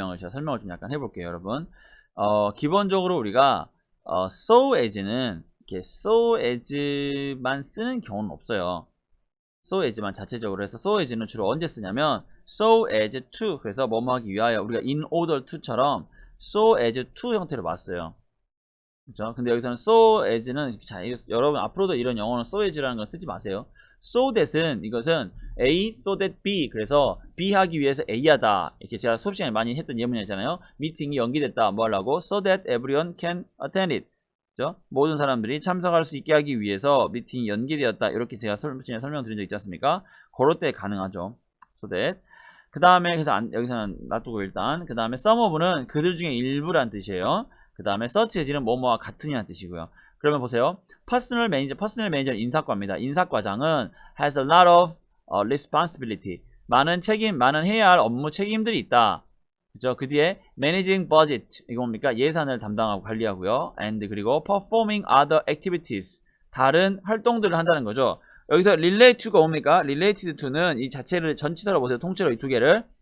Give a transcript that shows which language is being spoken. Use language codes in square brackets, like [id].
[ko] 제가 설명을 좀 약간 해볼게요, 여러분. 기본적으로 우리가 [en] so as [ko] 는 이렇게 so as만 쓰는 경우는 없어요. so as만 자체적으로 해서 so as는 주로 언제 쓰냐면 [en] so as to, [ko] 그래서 뭐뭐 하기 위하여, 우리가 [en] in order to [ko] 처럼 so as to 형태로 봤어요. 그렇죠? 근데 여기서는 [en] so as [ko] 는, 자, 여러분 앞으로도 이런 영어는 so as라는 건 쓰지 마세요. [en] so that [ko] 은, 이것은 [en] A, so that B, [ko] 그래서 B 하기 위해서 A 하다. 이렇게 제가 수업 시간에 많이 했던 예문이잖아요. 미팅이 연기됐다. 뭐 하려고? [en] so that everyone can attend it. [ko] 그죠? 모든 사람들이 참석할 수 있게 하기 위해서 미팅이 연기되었다. 이렇게 제가 수업 시간에 설명드린 적 있지 않습니까? 그럴 때 가능하죠. [en] so that. [ko] 그 다음에, 그래서 여기서는 놔두고 일단. 그 다음에 [en] some of [ko] 는 그들 중에 일부란 뜻이에요. 그 다음에 [en] such as [ko] 는 뭐뭐와 같으냐는 뜻이고요. 그러면 보세요. 퍼스널 매니저는 인사과입니다. 인사과장은 [en] has a lot of responsibility. [ko] 많은 책임, 많은 해야 할 업무 책임들이 있다. 그죠? 그 뒤에 [en] managing budget, [ko] 이거 뭡니까? 예산을 담당하고 관리하고요. and 그리고 [en] performing other activities, [ko] 다른 활동들을 한다는 거죠. 여기서 [en] relate to [ko] 가 뭡니까? [en] related to [ko] 는 이 자체를 전치사로 보세요. 통째로 이 두 개를.